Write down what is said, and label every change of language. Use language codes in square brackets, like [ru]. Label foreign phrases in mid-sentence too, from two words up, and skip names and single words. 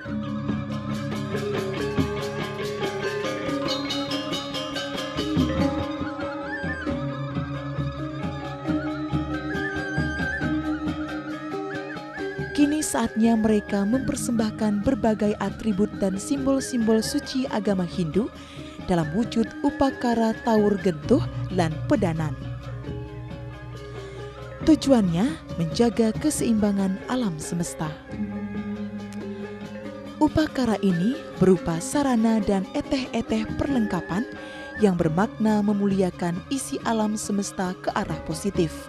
[id] Kini saatnya mereka mempersembahkan berbagai atribut dan simbol-simbol suci agama Hindu dalam wujud upakara [ban] taur gentuh lan pedanan. [id] Tujuannya menjaga keseimbangan alam semesta. Upakara ini berupa sarana dan eteh-eteh perlengkapan yang bermakna memuliakan isi alam semesta ke arah positif.